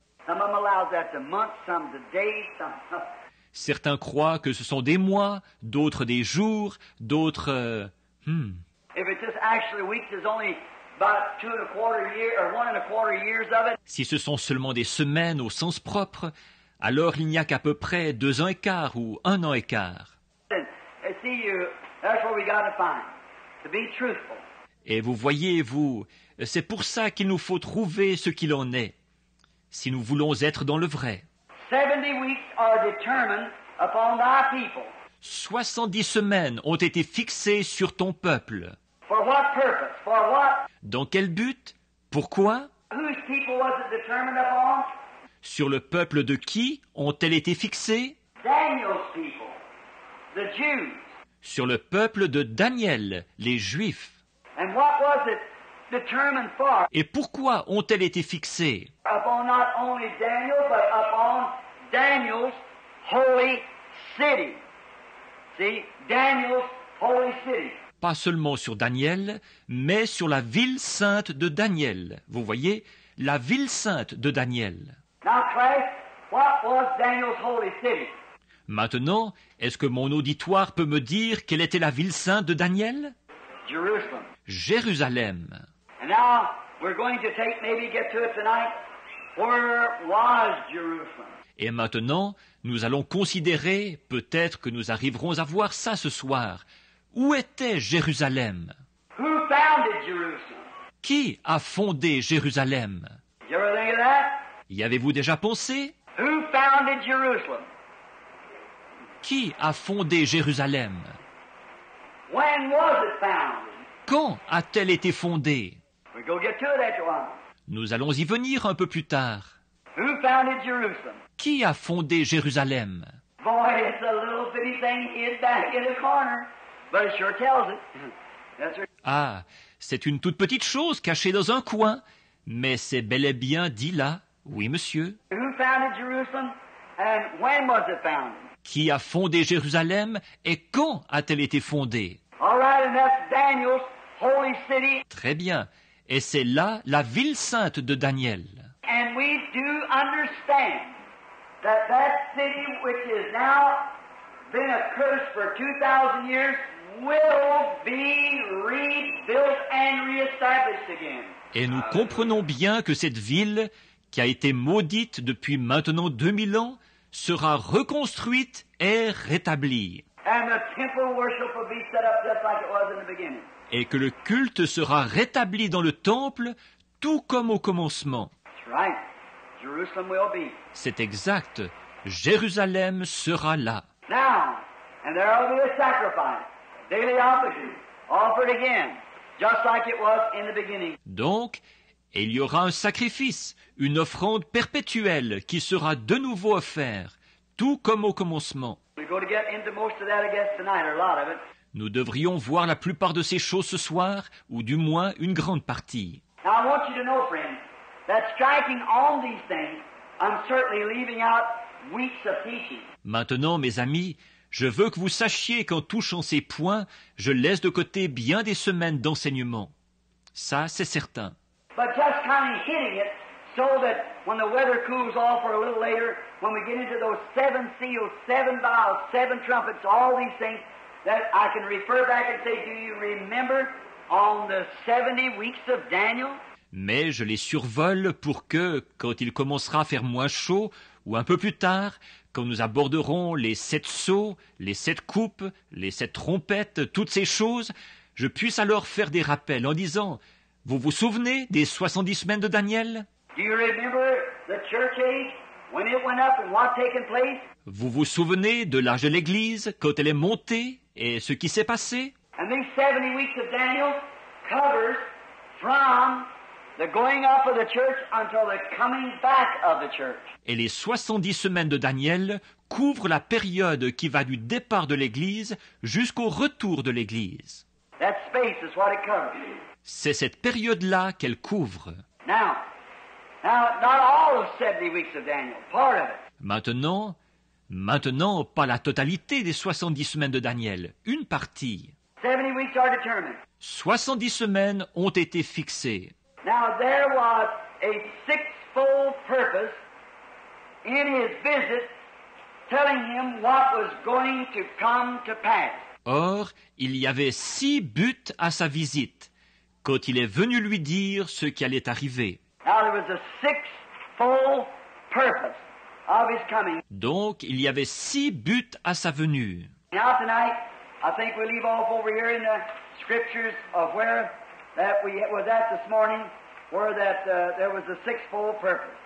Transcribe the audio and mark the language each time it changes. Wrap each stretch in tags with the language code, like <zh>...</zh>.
<en>Some of them allows that to months, some to days, some...</en> <fr>Certains croient que ce sont des mois, d'autres des jours, d'autres...</fr> <en>If it's just actually weeks, there's only about 2 1/4 years or 1 1/4 years of it.</en> <fr>Si ce sont seulement des semaines au sens propre, alors il n'y a qu'à peu près 2 ans et quart ou 1 an et quart.</fr> <en>And see, that's what we got to find. To be truthful.</en> <fr>Et vous voyez, c'est pour ça qu'il nous faut trouver ce qu'il en est, si nous voulons être dans le vrai.</fr> <en>70 weeks are determined upon thy people.</en> <fr>70 semaines ont été fixées sur ton peuple.</fr> <en>For what purpose? For what?</en> <fr>Dans quel but? Pourquoi?</fr> <en>Whose people was it determined upon?</en> <fr>Sur le peuple de qui ont-elles été fixées?</fr> <en>Daniel's people, the Jews.</en> <fr>Sur le peuple de Daniel, les Juifs.</fr> <en>And what was it determined for?</en> <fr>Et pourquoi ont-elles été fixées?</fr> <en>Upon not only Daniel, but upon Daniel's holy city. See, Daniel's holy city.</en> <fr>Pas seulement sur Daniel, mais sur la ville sainte de Daniel. Vous voyez, la ville sainte de Daniel.</fr> <en>Now, class, what was Daniel's holy city?</en> <fr>Maintenant, est-ce que mon auditoire peut me dire quelle était la ville sainte de Daniel?</fr> <en>Jerusalem.</en> <fr>Jérusalem.</fr> <en>And now we're going to maybe get to it tonight. Where was Jerusalem?</en> <fr>Et maintenant, nous allons considérer, peut-être que nous arriverons à voir ça ce soir. Où était Jérusalem?</fr> <en>Who founded Jerusalem?</en> <fr>Qui a fondé Jérusalem?</fr> <en>You ever think of that?</en> <fr>Y avez-vous déjà pensé?</fr> <en>Who founded Jerusalem?</en> <fr>Qui a fondé Jérusalem?</fr> <en>When was it founded?</en> <fr>Quand a-t-elle été fondée?</fr> <en>We go get to it after a while.</en> <fr>Nous allons y venir un peu plus tard.</fr> <en>Who founded Jerusalem?</en> <fr>Qui a fondé Jérusalem?</fr> <en>Boy, it's a little bitty thing hid back in a corner, but it sure tells it. Yes, sir.</en> <fr>Ah, c'est une toute petite chose cachée dans un coin, mais c'est bel et bien dit là. Oui, monsieur.</fr> <en>Who founded Jerusalem, and when was it founded?</en> <fr>Qui a fondé Jérusalem et quand a-t-elle été fondée?</fr> <en>All right, and that's Daniel's holy city.</en> <fr>Très bien. Et c'est là la ville sainte de Daniel.</fr> <en>And we do understand that that city, which has now been a curse for 2,000 years, will be rebuilt and reestablished again.</en> <fr>Et nous comprenons bien que cette ville, qui a été maudite depuis maintenant 2000 ans, sera reconstruite et rétablie.</fr> <en>And the temple worship will be set up just like it was in the beginning.</en> <fr>Et que le culte sera rétabli dans le temple, tout comme au commencement.</fr> <en>That's right. Jerusalem will be.</en> <fr>C'est exact. Jérusalem sera là.</fr> <en>Now, and there will be a sacrifice, daily offering, offered again, just like it was in the beginning.</en> <fr>Donc, il y aura un sacrifice, une offrande perpétuelle qui sera de nouveau offerte, tout comme au commencement.</fr> <en>We We're going to get into most of that, I guess, tonight, or a lot of it.</en> <fr>Nous devrions voir la plupart de ces choses ce soir, ou du moins une grande partie.</fr> <en>Now, I want you to know, friends, that striking on these things, I'm certainly leaving out weeks of teaching.</en> <fr>Maintenant, mes amis, je veux que vous sachiez qu'en touchant ces points, je laisse de côté bien des semaines d'enseignement. Ça, c'est certain.</fr> <en>But just kind of hitting it so that when the weather cools off or a little later, when we get into those 7 seals, 7 vials, 7 trumpets, all these things, that I can refer back and say, do you remember on the 70 weeks of Daniel?</en> <fr>Mais je les survole pour que, quand il commencera à faire moins chaud, ou un peu plus tard, quand nous aborderons les 7 sceaux, les 7 coupes, les 7 trompettes, toutes ces choses, je puisse alors faire des rappels en disant « Vous vous souvenez des 70 semaines de Daniel ?</fr> <en>Do you remember the church age, when it went up and what taken place?</en> <fr>Vous vous souvenez de l'âge de l'Église, quand elle est montée, et ce qui s'est passé ?</fr> <en>And these 70 weeks of Daniel covers from the going up of the church until the coming back of the church.</en> <fr>Et les 70 semaines de Daniel couvrent la période qui va du départ de l'Église jusqu'au retour de l'Église.</fr> <en>That space is what it covers.</en> <fr>C'est cette période-là qu'elle couvre.</fr> <en>Now, not all of 70 weeks of Daniel, part of it.</en> <fr>Maintenant, pas la totalité des 70 semaines de Daniel, une partie.</fr> <en>70 weeks are determined.</en> <fr>70 semaines ont été fixées.</fr> <en>Now, there was a sixfold purpose in his visit telling him what was going to come to pass.</en> <fr>Or, il y avait 6 buts à sa visite, quand il est venu lui dire ce qui allait arriver.</fr> <en>Now, there was a sixfold purpose of his coming.</en> <fr>Donc, il y avait 6 buts à sa venue.</fr> <en>Now, tonight, I think we'll leave off over here in the scriptures of where that we was at this morning, where that there was a sixfold purpose.</en>